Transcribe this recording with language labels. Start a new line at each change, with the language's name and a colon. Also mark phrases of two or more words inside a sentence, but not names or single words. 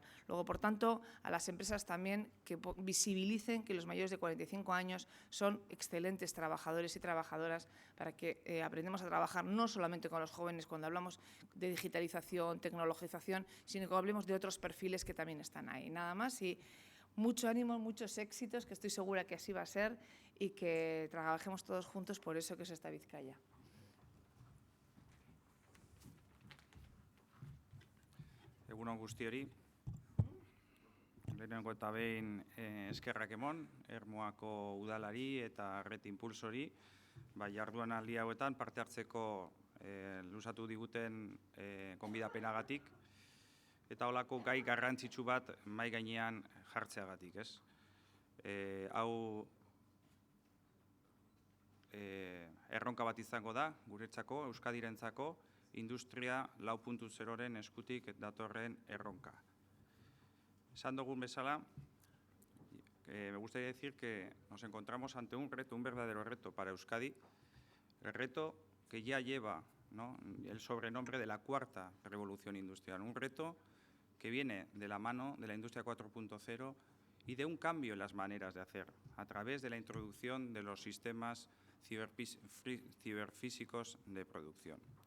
Spanish: Luego, por tanto, a las empresas también que visibilicen que los mayores de 45 años son excelentes trabajadores y trabajadoras, para que aprendamos a trabajar no solamente con los jóvenes cuando hablamos de digitalización, tecnologización, sino que hablemos de otros perfiles que también están ahí. Nada más y mucho ánimo, muchos éxitos, que estoy segura que así va a ser y que trabajemos todos juntos por eso que es esta Vizcaya.
Basque: Egun on guztiori. Lehenengo eta behin eskerrak emon, Ermuako udalari eta Red Impulsori, jarduan aldi hauetan parte hartzeko luzatu diguten gonbidapenagatik, eta holako gai garrantzitsu bat mahai gainean jartzeagatik, ez? Hau erronka bat izango da, guretzako, Euskadirentzako, industria 4.0-ren eskutik datorren erronka. Esan dugun bezala,
Spanish: me gustaría decir que nos encontramos ante un reto, un verdadero reto para Euskadi, el reto que ya lleva, ¿no?, el sobrenombre de la cuarta revolución industrial, un reto que viene de la mano de la industria 4.0 y de un cambio en las maneras de hacer, a través de la introducción de los sistemas ciberfísicos de producción.